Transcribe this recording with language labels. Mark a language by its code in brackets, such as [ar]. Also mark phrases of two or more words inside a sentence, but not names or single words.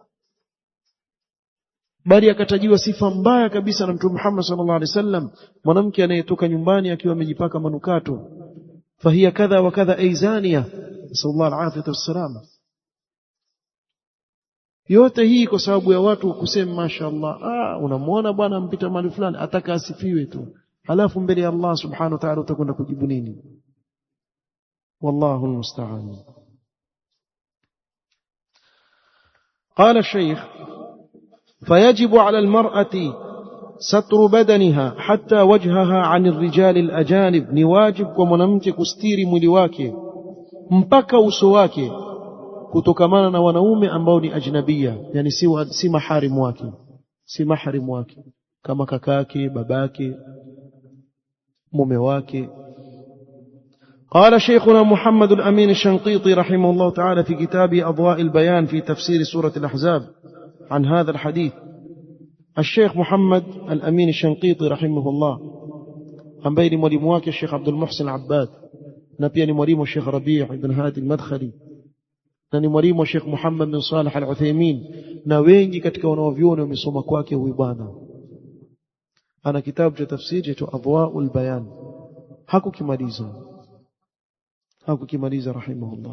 [sw] Bali akatajiwa sifa mbaya kabisa na Mtume Muhammad [ar] صلى الله عليه وسلم, [sw] mwanamke anayetoka nyumbani akiwa amejipaka manukato, [ar] فهي كذا وكذا يعني زانية, صلى الله عليه وسلم. [sw] Yote hii kwa sababu ya watu kusema mashaallah, unamwona bwana mpita mahali fulani ataka asifiwe tu, halafu mbele ya [ar] الله سبحانه وتعالى [sw] utakwenda kujibu nini? [ar] والله المستعان. قال الشيخ: فيجب على المرأة ستر بدنها حتى وجهها عن الرجال الأجانب. [sw] ni wajib kwa mwanamke kustiri mwili wake mpaka uso wake kutokamana na wanaume ambao ni ajnabia, yani si maharimu wake, si maharimu wake kama kakake, babake, mume wake. [ar] قال شيخنا محمد الأمين الشنقيطي رحمه الله تعالى في كتابه أضواء البيان في تفسير سورة الأحزاب عن هذا الحديث. [sw] الشيخ محمد الأمين الشنقيطي [ar] رحمه الله [sw] ambaye ni mwalimu wake Sheikh Abdul Muhsin Abbad, na pia ni mwalimu Sheikh Rabi' ibn Hadi al-Madkhali, na ni mwalimu wa Sheikh Muhammad bin Salih al-Uthaymeen, na wengi katika wanaovyuoni wamesoma kwake huyu bwana. Ana kitabu cha tafsiri cha Adwaul Bayan, hakukimaliza rahimahullah.